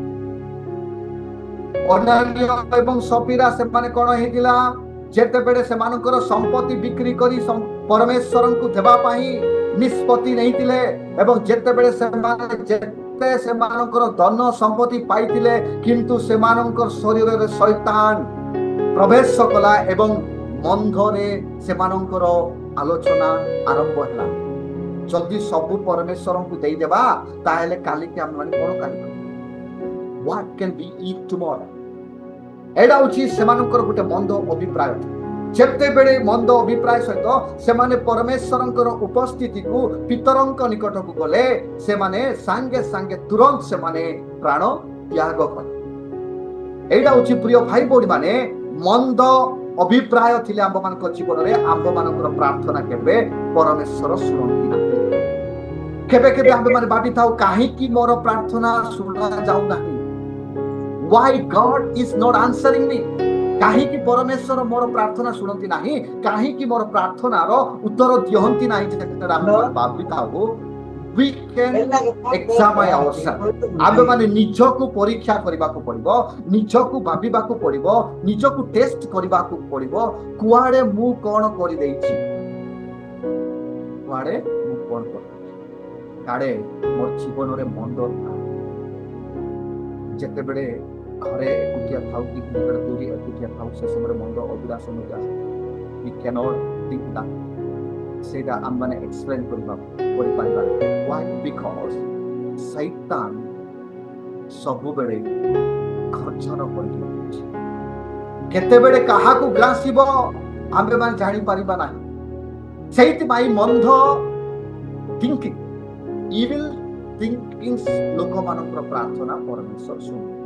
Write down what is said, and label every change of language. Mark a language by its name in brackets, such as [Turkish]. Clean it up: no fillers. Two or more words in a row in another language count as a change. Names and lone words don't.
[Odia] ଅନାନିୟ ଏବଂ ସଫିରା ସେମାନେ କ'ଣ ହେଇଥିଲା, ଯେତେବେଳେ ସେମାନଙ୍କର ସମ୍ପତ୍ତି ବିକ୍ରି କରି ପରମେଶ୍ୱରଙ୍କୁ ଦେବା ପାଇଁ ନିଷ୍ପତ୍ତି ନେଇଥିଲେ ଏବଂ ଯେତେବେଳେ ସେମାନଙ୍କର ଧନ ସମ୍ପତ୍ତି ପାଇଥିଲେ, କିନ୍ତୁ ସେମାନଙ୍କର ଶରୀରରେ ଶୈତାନ ପ୍ରବେଶ କଲା ଏବଂ ମନ୍ଦରେ ସେମାନଙ୍କର ଆଲୋଚନା ଆରମ୍ଭ ହେଲା। ଯଦି ସବୁ ପରମେଶ୍ୱରଙ୍କୁ ଦେଇଦେବା ତାହେଲେ କାଲିକି ଆମେମାନେ କ'ଣ କରିବା? [English] What can we eat tomorrow? [Odia] ଏଇଟା ହେଉଛି ସେମାନଙ୍କର ଗୋଟେ ମନ୍ଦ ଅଭିପ୍ରାୟ। ଯେତେବେଳେ ମନ୍ଦ ଅଭିପ୍ରାୟ ସହିତ ସେମାନେ ପରମେଶ୍ୱରଙ୍କର ଉପସ୍ଥିତିକୁ ପିତରଙ୍କ ନିକଟକୁ ଗଲେ, ସେମାନେ ସାଙ୍ଗେ ସାଙ୍ଗେ ତୁରନ୍ତ ସେମାନେ ପ୍ରାଣ ତ୍ୟାଗ କଲେ। ଏଇଟା ହେଉଛି ପ୍ରିୟ ଭାଇ ଭଉଣୀ ମାନେ, ମନ୍ଦ ଅଭିପ୍ରାୟ ଥିଲେ ଆମ୍ଭମାନଙ୍କ ଜୀବନରେ ଆମ୍ଭମାନଙ୍କର ପ୍ରାର୍ଥନା କେବେ ପରମେଶ୍ୱର ଶୁଣନ୍ତି ନାହିଁ। କେବେ କେବେ ଆମ୍ଭେମାନେ ଭାବିଥାଉ, କାହିଁକି ମୋର ପ୍ରାର୍ଥନା ଶୁଣା ଯାଉନାହିଁ? [English] Why God is not answering me? [Odia] କାହିଁକି ପରମେଶ୍ୱର ମୋର ପ୍ରାର୍ଥନା ଶୁଣନ୍ତି ନାହିଁ? କାହିଁକି ମୋର ପ୍ରାର୍ଥନାର ଉତ୍ତର ଦିଅନ୍ତି ନାହିଁ? ଯେତେବେଳେ ଆମେ ଭାବିଥାଉ, [English] we can examine ourselves. [Odia] ଆମ୍ଭେମାନେ ନିଜକୁ ପରୀକ୍ଷା କରିବାକୁ ପଡ଼ିବ, ନିଜକୁ ଭାବିବାକୁ ପଡ଼ିବ, ନିଜକୁ ଟେଷ୍ଟ କରିବାକୁ ପଡ଼ିବ। କୁଆଡ଼େ ମୁଁ କ'ଣ କରିଦେଇଛି? କୁଆଡ଼େ ମୁଁ କ'ଣ କରିଦେଇଛି? କାଳେ ମୋର ଜୀବନରେ ମନ୍ଦ ଯେତେବେଳେ ଘରେ ଏକୁଟିଆ ଥାଉ କି ଦୂରି ଏକୁଟିଆ ଥାଉ, ସେ ସମୟରେ ମନ୍ଦ ଅଭିଳାଷ ମଧ୍ୟ ଆସେ। [English] We cannot think that. [Odia] ସେଇଟା ଆମମାନେ ଏକ୍ସପ୍ଲେନ୍ କରିପାରିବା। Why? Because ଶୈତାନ ସବୁବେଳେ ଖର୍ଚ୍ଚର କରିକି ରହୁଛି। କେତେବେଳେ କାହାକୁ ଗ୍ରାସିବ ଆମେମାନେ ଜାଣିପାରିବା ନାହିଁ। ସେଇଥିପାଇଁ ମନ୍ଦ ଥିଙ୍କିଂ, [English] evil thinkings [Odia] ଲୋକମାନଙ୍କର ପ୍ରାର୍ଥନା ପରମେଶ୍ୱର ଶୁଣନ୍ତି।